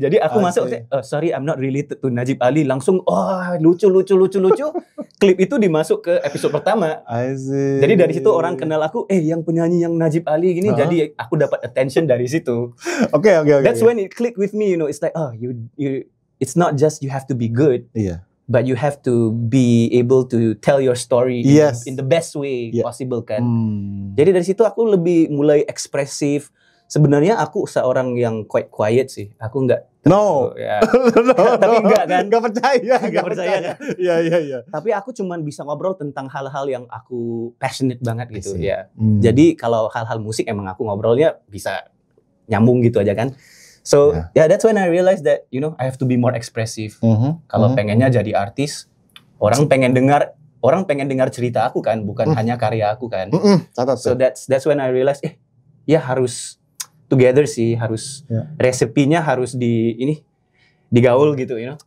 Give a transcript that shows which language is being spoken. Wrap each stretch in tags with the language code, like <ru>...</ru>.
<id>Jadi aku masuk,</id> <en>sorry I'm not related to</en> <id>Najib Ali. Langsung lucu. Klip itu dimasuk ke episode pertama. Jadi dari situ orang kenal aku, yang penyanyi yang Najib Ali gini. Jadi aku dapat attention dari situ. Oke.</id> <en>That's when it clicked with me, you know. It's like, you it's not just you have to be good. But you have to be able to tell your story in the best way possible kan.</en> <id>Jadi dari situ aku lebih mulai ekspresif. Sebenarnya aku seorang yang</id> <en>quite quiet</en> <id>sih. Aku nggak.</id> <en>No.</en> <id>Tapi enggak kan. Nggak percaya kan. Iya. Tapi aku cuman bisa ngobrol tentang hal-hal yang aku passionate banget gitu ya. Jadi kalau hal-hal musik emang aku ngobrolnya bisa nyambung gitu aja kan.</id> <en>So that's when I realized that I have to be more expressive.</en> <id>Kalau pengennya jadi artis, orang pengen dengar cerita aku kan, bukan hanya karya aku kan.</id> <en>So that's when I realized</en> <id>harus together sih, harus resepinya harus digaul gitu,</id>